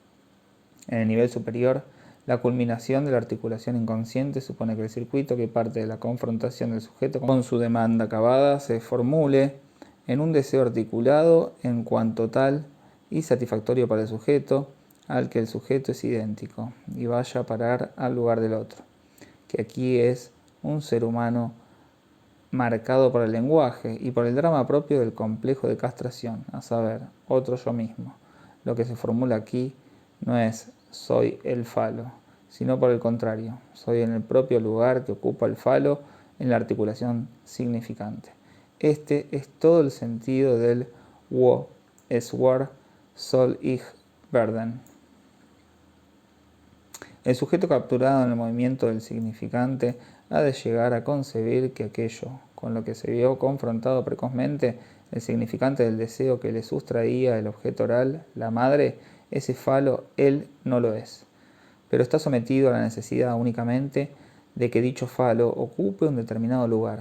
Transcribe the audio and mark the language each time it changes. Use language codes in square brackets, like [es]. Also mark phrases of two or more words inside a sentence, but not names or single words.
[es] En el nivel superior, la culminación de la articulación inconsciente supone que el circuito que parte de la confrontación del sujeto con su demanda acabada se formule en un deseo articulado en cuanto tal y satisfactorio para el sujeto, al que el sujeto es idéntico, y vaya a parar al lugar del otro, que aquí es un ser humano marcado por el lenguaje y por el drama propio del complejo de castración, a saber, otro yo mismo. Lo que se formula aquí no es soy el falo, sino por el contrario, soy en el propio lugar que ocupa el falo en la articulación significante. Este es todo el sentido del [de] Wo es War soll ich werden. [es] El sujeto capturado en el movimiento del significante ha de llegar a concebir que aquello, con lo que se vio confrontado precozmente, el significante del deseo que le sustraía el objeto oral, la madre, ese falo, él no lo es, pero está sometido a la necesidad únicamente de que dicho falo ocupe un determinado lugar.